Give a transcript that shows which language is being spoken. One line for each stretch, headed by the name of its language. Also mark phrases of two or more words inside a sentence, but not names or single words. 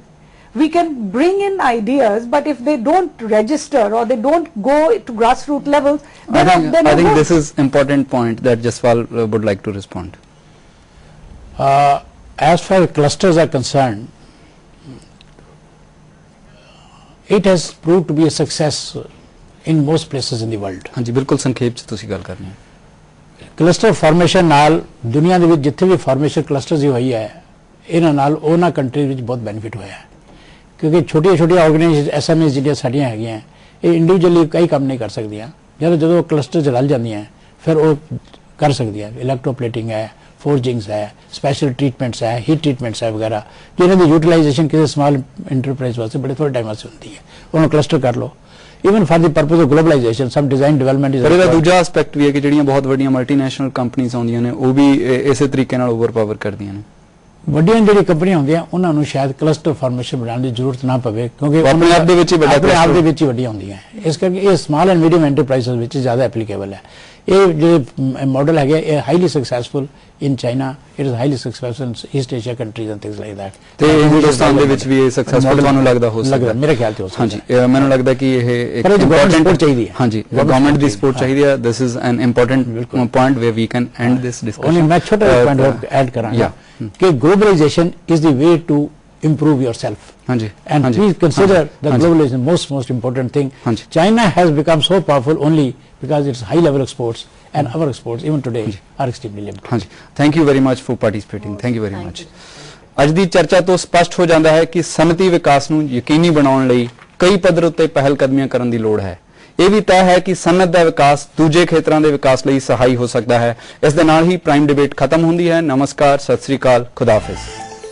English: We can bring in ideas, but if they don't register or they don't go to grassroots levels, I think this is important point that Jaswal would like to respond. As far as clusters are concerned, it has proved to be a success in most places in the world.
Punjabi: ਹਾਂ ਜੀ ਬਿਲਕੁਲ ਸੰਖੇਪ ਸੇ ਤੁਸੀ ਗਲ ਕਰਨੀ ਹੈ.
English: cluster formation
Punjabi: ਨਾਲ ਦੁਨੀਆ ਦੇ ਵਿੱਚ ਜਿੱਥੇ ਵੀ
English: formation clusters
Punjabi: ਹੀ ਹੋਈ ਹੈ ਇਹਨਾਂ ਨਾਲ ਉਹਨਾਂ ਕੰਟਰੀਜ਼ ਵਿੱਚ ਬਹੁਤ ਬੈਨੀਫਿਟ ਹੋਇਆ ਹੈ ਕਿਉਂਕਿ ਛੋਟੀਆਂ
English: organization SMS
Punjabi: ਜਿਹੜੀਆਂ ਸਾਡੀਆਂ ਹੈਗੀਆਂ ਇਹ ਇੰਡੀਵਿਜੂਅਲੀ ਕਈ ਕੰਮ ਨਹੀਂ ਕਰ ਸਕਦੀਆਂ ਜਦੋਂ ਕਲਸਟਰ 'ਚ ਰਲ ਜਾਂਦੀਆਂ ਫਿਰ ਉਹ ਕਰ ਸਕਦੀਆਂ ਇਲੈਕਟ੍ਰੋਪਲੇਟਿੰਗ ਹੈ ਫੋਰਜਿੰਗਸ ਹੈ
English: special treatments
Punjabi: ਹੈ
English: heat treatments
Punjabi: ਹੈ ਵਗੈਰਾ ਜਿਹਨਾਂ ਦੀ ਯੂਟਿਲਾਈਜੇਸ਼ਨ ਕਿਸੇ
English: small enterprise
Punjabi: ਵਾਸਤੇ ਬੜੇ ਥੋੜੇ ਟਾਈਮ ਵਾਸਤੇ ਹੁੰਦੀ ਹੈ ਉਹਨੂੰ ਕਲਸਟਰ ਕਰ ਲਓ
English: even for the purpose of globalization some design development is
Punjabi: ਪਰ ਇਹਦਾ ਦੂਜਾ ਐਸਪੈਕਟ ਵੀ ਹੈ ਕਿ ਜਿਹੜੀਆਂ ਬਹੁਤ ਵੱਡੀਆਂ ਮਲਟੀਨੈਸ਼ਨਲ ਕੰਪਨੀਆਂ ਆਉਂਦੀਆਂ ਨੇ ਉਹ ਵੀ ਇਸੇ ਤਰੀਕੇ ਨਾਲ ਓਵਰਪਾਵਰ ਕਰਦੀਆਂ ਨੇ ਵੱਡੀਆਂ ਜਿਹੜੀ ਕੰਪਨੀਆਂ ਹੁੰਦੀਆਂ ਉਹਨਾਂ ਨੂੰ ਸ਼ਾਇਦ
English: cluster formation
Punjabi: ਬਣਾਉਣ ਦੀ ਜ਼ਰੂਰਤ ਨਾ ਪਵੇ ਕਿਉਂਕਿ ਆਪਣੇ ਆਪ ਦੇ ਵਿੱਚ ਹੀ ਵੱਡੀਆਂ ਹੁੰਦੀਆਂ ਇਸ ਕਰਕੇ ਇਹ
English: small and medium enterprises
Punjabi: ਵਿੱਚ ਜ਼ਿਆਦਾ ਐਪਲੀਕੇਬਲ ਹੈ ਇਹ ਜਿਹੜੇ ਮਾਡਲ ਹੈਗੇ ਇਹ
English: highly successful in China, it is highly successful in East Asia countries and things like that.
Punjabi: ਤੇ ਹਿੰਦੁਸਤਾਨ ਦੇ ਵਿੱਚ ਵੀ ਇਹ ਸਕਸੈਸਫੁਲ ਤੁਹਾਨੂੰ ਲੱਗਦਾ ਹੋ ਸਕਦਾ? ਮੇਰੇ ਖਿਆਲ ਤੇ ਹੋ ਸਕਦਾ. ਹਾਂਜੀ ਮੈਨੂੰ ਲੱਗਦਾ ਕਿ ਇਹ ਇੱਕ
English: important support
Punjabi: ਚਾਹੀਦੀ ਹੈ. ਹਾਂਜੀ ਗਵਰਨਮੈਂਟ ਦੀ ਸਪੋਰਟ ਚਾਹੀਦੀ ਹੈ.
English: This is an important point where we can end this discussion.
Punjabi: ਮੈਂ ਛੋਟਾ ਪੁਆਇੰਟ ਐਡ ਕਰਾਂਗਾ ਕਿ
English: globalization is the way to improve yourself. And please consider the globalization most important thing. China has become so powerful only because its high level exports and our exports even today are extremely limited. Thank you very much for participating. Thank you very much.
Punjabi: ਅੱਜ ਦੀ ਚਰਚਾ ਤੋਂ ਸਪਸ਼ਟ ਹੋ ਜਾਂਦਾ ਹੈ ਕਿ ਸਨਅਤੀ ਵਿਕਾਸ ਨੂੰ ਯਕੀਨੀ ਬਣਾਉਣ ਲਈ ਕਈ ਪੱਧਰ ਉੱਤੇ ਪਹਿਲ ਕਦਮੀਆਂ ਕਰਨ ਦੀ ਲੋੜ ਹੈ. ਇਹ ਵੀ ਤੈਅ ਹੈ ਕਿ ਸਨਅਤ ਦਾ ਵਿਕਾਸ ਦੂਜੇ ਖੇਤਰਾਂ ਦੇ ਵਿਕਾਸ ਲਈ ਸਹਾਈ ਹੋ ਸਕਦਾ ਹੈ. ਇਸ ਦੇ ਨਾਲ ਹੀ ਪ੍ਰਾਈਮ ਡਿਬੇਟ ਖਤਮ ਹੁੰਦੀ ਹੈ. ਨਮਸਕਾਰ, ਸਤਿ ਸ੍ਰੀ ਅਕਾਲ, ਖੁਦਾ ਹਾਫਿਜ਼.